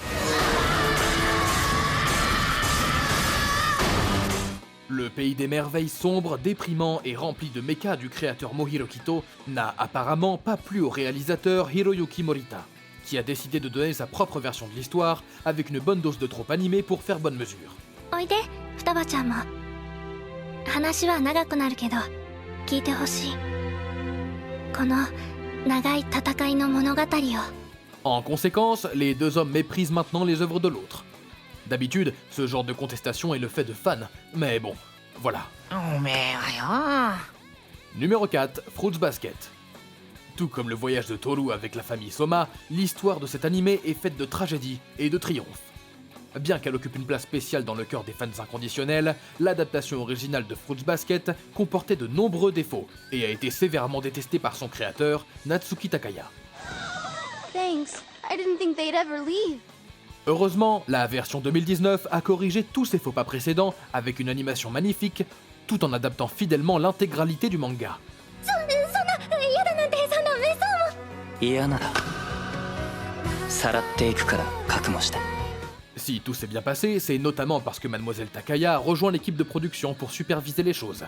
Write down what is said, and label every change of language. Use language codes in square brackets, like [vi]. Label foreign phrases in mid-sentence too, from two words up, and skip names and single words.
[fr] Le pays des merveilles sombre, déprimant et rempli de mechas du créateur Mohiro Kito n'a apparemment pas plu au réalisateur Hiroyuki Morita, qui a décidé de donner sa propre version de l'histoire avec une bonne dose de trope animée pour faire bonne mesure. [ja] おいで双葉ちゃんも。話は長くなるけど聞いてほしい。この長い戦いの物語を。 [fr] En conséquence, les deux hommes méprisent maintenant les œuvres de l'autre. D'habitude, ce genre de contestation est le fait de fans, mais bon, voilà. Numéro 4, Fruits Basket. Tout comme le voyage de Toru avec la famille Soma, l'histoire de cet animé est faite de tragédie et de triomphe. Bien qu'elle occupe une place spéciale dans le cœur des fans inconditionnels, l'adaptation originale de Fruits Basket comportait de nombreux défauts et a été sévèrement détestée par son créateur, Natsuki Takaya. [en] Thanks. I didn't think they'd ever leave. [fr] Heureusement, la version 2019 a corrigé tous ses faux pas précédents avec une animation magnifique, tout en adaptant fidèlement l'intégralité du manga. Si tout s'est bien passé, c'est notamment parce que Mademoiselle Takaya a rejoint l'équipe de production pour superviser les choses.